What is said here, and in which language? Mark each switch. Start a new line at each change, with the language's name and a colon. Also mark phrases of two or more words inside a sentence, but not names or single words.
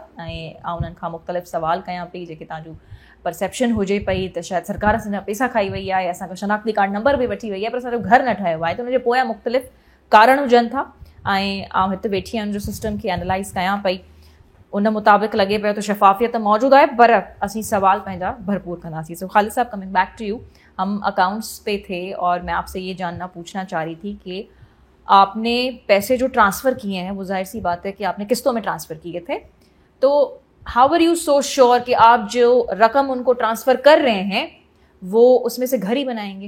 Sindhi: ऐं उन्हनि खां मुख़्तलिफ़ सवाल कयां पई जेके तव्हांजो परसेप्शन हुजे पई त शायदि सरकार असांजा पैसा खाई वई आहे, असांजो शनाख्ती कार्ड नंबर बि वठी वई आहे, पर असांजो घर न ठाहियो आहे, त हुनजे पोयां मुख़्तलिफ़ कारण हुजनि था। ऐं हिते वेठी आहियां जो सिस्टम खे एनालाइज़ कयां पई, उन मुताबिक़ लॻे पियो त शफ़ाफ़ियत मौजूदु आहे, पर असीं सवाल पंहिंजा भरपूर कंदासीं। सो ख़ालिद साहब,
English: coming back to you,
Urdu: ہم اکاؤنٹس پہ تھے اور میں آپ سے یہ پوچھنا چاہ رہی تھی کہ آپ نے پیسے جو ٹرانسفر کیے ہیں وہ ظاہر سی بات ہے کہ آپ نے قسطوں میں ٹرانسفر کیے تھے، تو
English: how are you so sure
Urdu: کہ آپ جو رقم ان کو ٹرانسفر کر رہے ہیں وہ اس میں سے گھر ہی بنائیں گے?